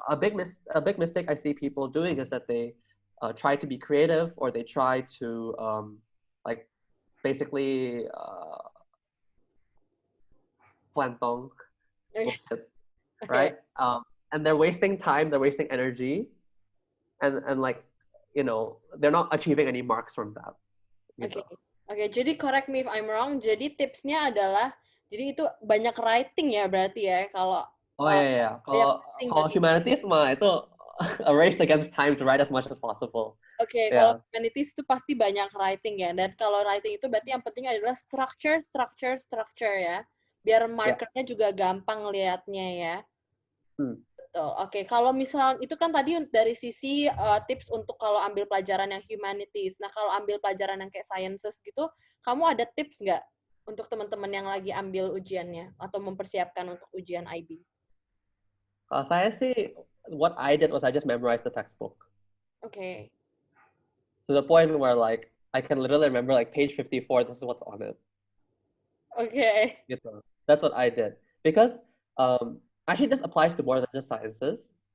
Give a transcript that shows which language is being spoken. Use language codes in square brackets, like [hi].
[en] a big mistake I see people doing is that they try to be creative, or they try to like basically plantong bullshit, right? And they're wasting time, they're wasting energy, and like they're not achieving any marks from that. [id] Gitu. Oke, jadi [en] correct me if I'm wrong. [id] Jadi tipsnya adalah, jadi itu banyak writing ya berarti ya kalau. Oh iya. Kalau humanities mah itu [en] a race against time to write as much as possible. [id] Oke, kalau humanities itu pasti banyak writing ya. Dan kalau writing itu berarti yang penting adalah structure ya. Biar markernya juga gampang lihatnya ya. Betul. Oke, kalau misal itu kan tadi dari sisi tips untuk kalau ambil pelajaran yang humanities. Nah, kalau ambil pelajaran yang kayak sciences gitu, kamu ada tips nggak untuk teman-teman yang lagi ambil ujiannya atau mempersiapkan untuk ujian IB? Kalau saya sih, [en] what I did was I just memorized the textbook. [id] Oke. [en] to the point where like I can literally remember like page 54, this is what's on it. Okay. Gitu. That's what I did. Because actually this applies to more than just sciences.